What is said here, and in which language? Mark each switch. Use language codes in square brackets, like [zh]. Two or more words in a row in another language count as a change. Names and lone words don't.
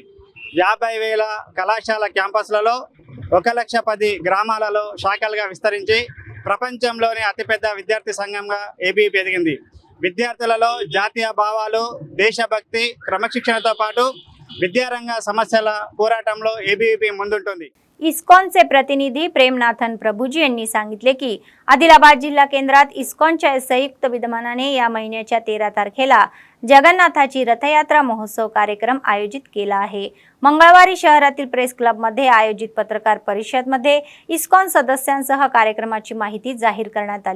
[te] 50,000 కళాశాల క్యాంపస్లలో 1,10,000 గ్రామాలలో శాఖలుగా విస్తరించి ప్రపంచంలోనే అతిపెద్ద విద్యార్థి సంఘంగా ఏబీవీపీ ఎదిగింది. విద్యార్థులలో జాతీయ భావాలు, దేశభక్తి, క్రమశిక్షణతో పాటు విద్యారంగ సమస్యల పోరాటంలో एबीवीपी ముందుంటుంది. [mr] इस्कॉनचे प्रतिनिधी प्रेमनाथन प्रभूजी यांनी सांगितले की आदिलाबाद जिल्हा केंद्रात इस्कॉनच्या संयुक्त विद्यमानाने या महिन्याच्या 13 तारखेला जगन्नाथाची रथयात्रा महोत्सव कार्यक्रम आयोजित केला आहे. मंगळवारी शहरातील प्रेस क्लबमध्ये आयोजित पत्रकार परिषदेमध्ये इस्कॉन सदस्यांसह कार्यक्रमाची माहिती जाहीर करण्यात आली.